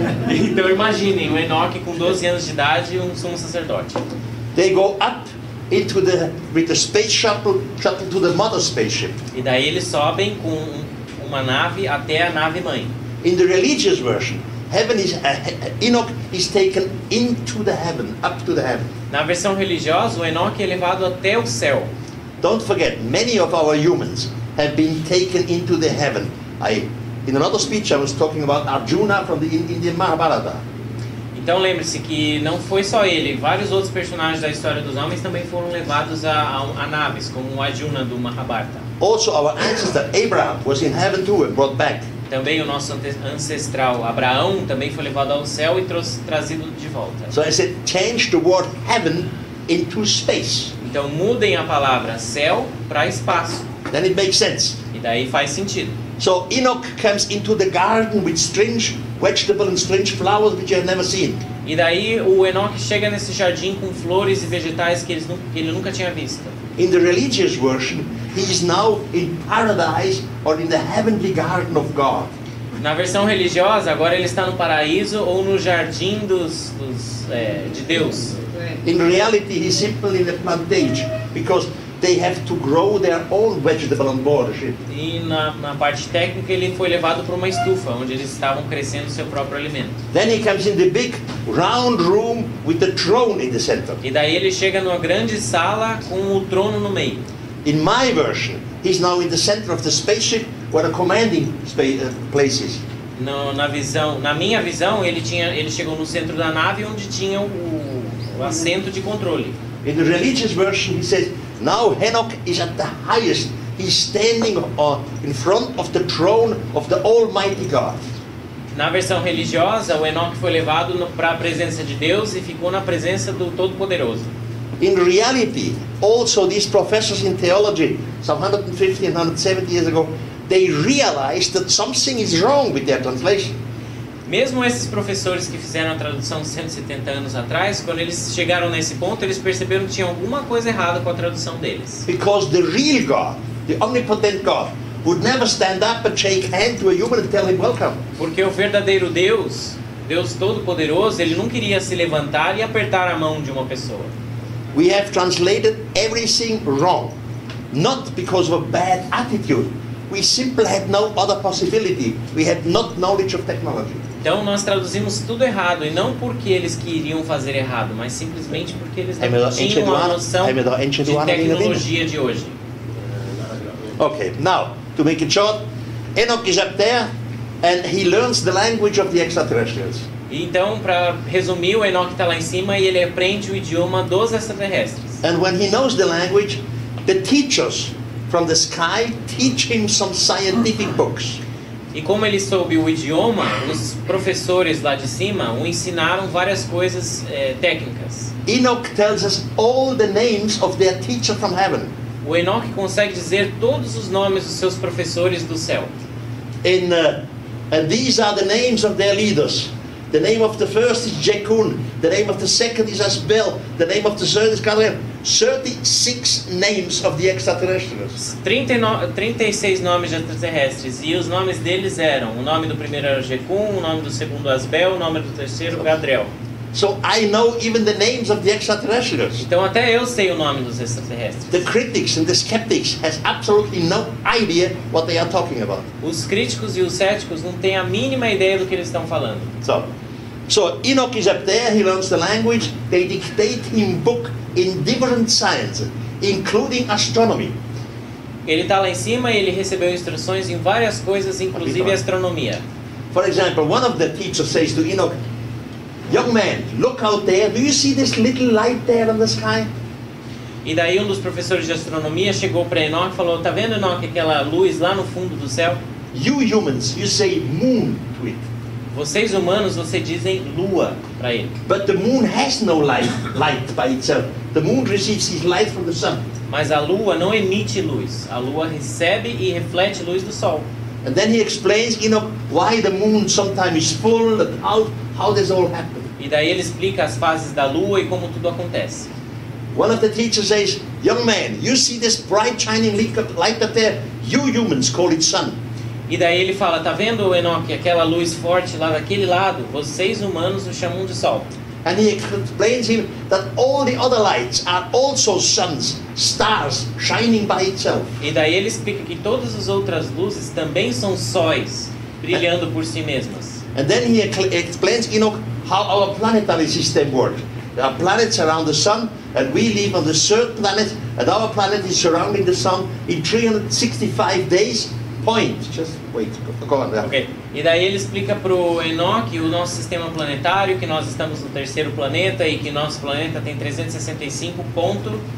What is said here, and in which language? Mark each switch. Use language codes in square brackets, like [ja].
[pt] Então imaginem, o Enoque com 12 anos de idade e um sumo sacerdote. [en] They go up into with the space shuttle to the mother spaceship. [pt] E daí eles sobem com uma nave até a nave mãe. [en] In the religious version, Enoch is taken into the heaven, up to the heaven. [pt] Na versão religiosa, o Enoque é levado até o céu. [en] Don't forget, many of our humans have been taken into the heaven. In another speech, I was talking about Arjuna from the Indian Mahabharata. [pt] Então lembre-se que não foi só ele, vários outros personagens da história dos homens também foram levados a naves, como o Arjuna do Mahabharata. [en] Also, our ancestor Abraham was in heaven too and brought back. [pt] Também o nosso ancestral Abraão também foi levado ao céu e trazido de volta. [en] So I said, change the word heaven into space. [pt] Então mudem a palavra céu para espaço. [en] Then it makes sense. [pt] E daí faz sentido. [en] So Enoch comes into the garden with strange vegetable and strange flowers which you have never seen. [pt] E daí o Enoque chega nesse jardim com flores e vegetais que ele nunca tinha visto. [en] In the religious version, he is now in paradise or in the heavenly garden of God. [pt] Na versão religiosa, agora ele está no paraíso ou no jardim de Deus. [en] In reality, he's simply in a plantage because they have to grow their own vegetable on board the ship. [pt] E na parte técnica ele foi levado para uma estufa onde eles estavam crescendo seu próprio alimento. [en] Then he comes in the big round room with the throne in the center. [pt] E daí ele chega numa grande sala com o trono no meio. [en] In my version, he's now in the center of the spaceship where the commanding places. [pt] Na minha visão, ele chegou no centro da nave onde tinha o assento de controle. [en] In the religious version, he says, now Enoch is at the highest. He's standing in front of the throne of the Almighty God. [pt] Na versão religiosa, o Enoque foi levado para a presença de Deus e ficou na presença do Todo-Poderoso. [en] In reality, also these professors in theology, some 150 and 170 years ago, they realized that something is wrong with their translation. [pt] Mesmo esses professores que fizeram a tradução 170 anos atrás, quando eles chegaram nesse ponto, eles perceberam que tinha alguma coisa errada com a tradução deles. [en] Because the real God, the omnipotent God, would never stand up and shake hand to a human and tell him welcome. [pt] Porque o verdadeiro Deus, Deus Todo-Poderoso, ele não queria se levantar e apertar a mão de uma pessoa. [en] We have translated everything wrong, not because of a bad attitude. We simply had no other possibility. We had not knowledge of technology. [pt] Então nós traduzimos tudo errado, e não porque eles queriam fazer errado, mas simplesmente porque eles não tinham a noção de tecnologia de hoje. [en] Okay, now, to make it short, Enoch is up there and he learns the language of the extraterrestrials. [pt] Então, para resumir, o Enoque está lá em cima e ele aprende o idioma dos extraterrestres. [en] And when he knows the language, the teachers from the sky teach him some scientific books. [pt] E como ele soube o idioma, os professores lá de cima o ensinaram várias coisas técnicas. [en] Enoch tells us all the names of their teacher from heaven. [pt] O Enoque consegue dizer todos os nomes dos seus professores do céu. [en] And these are the names of their leaders. The name of the first is Jekun. The name of the second is Asbel. The name of the third is Gabriel. 36 names of the extraterrestrials. [pt] 36 nomes de extraterrestres. E os nomes deles eram: o nome do primeiro era Jekun, o nome do segundo Asbel, o nome do terceiro Gadriel. [en] So I know even the names of the extraterrestrials. [pt] Então até eu sei o nome dos extraterrestres. [en] The critics and the skeptics has absolutely no idea what they are talking about. [pt] Os críticos e os céticos não têm a mínima ideia do que eles estão falando. [en] So, So Enoch is up there, he learns the language, they dictate him book in different sciences, including astronomy. [pt] Ele está lá em cima e ele recebeu instruções em várias coisas, inclusive astronomia. [en] For example, one of the teachers says to Enoch, young man, look out there, do you see this little light there in the sky? [pt] E daí um dos professores de astronomia chegou para Enoch e falou, tá vendo, Enoch, aquela luz lá no fundo do céu? [en] You humans, you say moon to it. [pt] Vocês humanos, vocês dizem lua para ele. [en] But the moon has no light by itself. The moon receives its light from the sun. [pt] Mas a lua não emite luz. A lua recebe e reflete luz do sol. [en] And then he explains, why the moon sometimes is full, and how this all happens. [pt] E daí ele explica as fases da lua e como tudo acontece. [en] One of the teachers says, young man, you see this bright shining light up there? You humans call it sun. [pt] E daí ele fala, tá vendo, Enoch, aquela luz forte lá daquele lado? Vocês humanos o chamam de sol. [en] And he explains him that all the other lights are also suns, stars, shining by itself. [pt] E daí ele explica que todas as outras luzes também são sóis, brilhando por si mesmas. [en] And then he explains, how our planetary system works. There are planets around the sun, and we live on the third planet, and our planet is surrounding the sun in 365 days. Point. Just wait. Go on there. Okay. [pt] E daí ele explica pro Enoch o nosso sistema planetário, que nós estamos no terceiro planeta e que nosso planeta tem 365 pontos.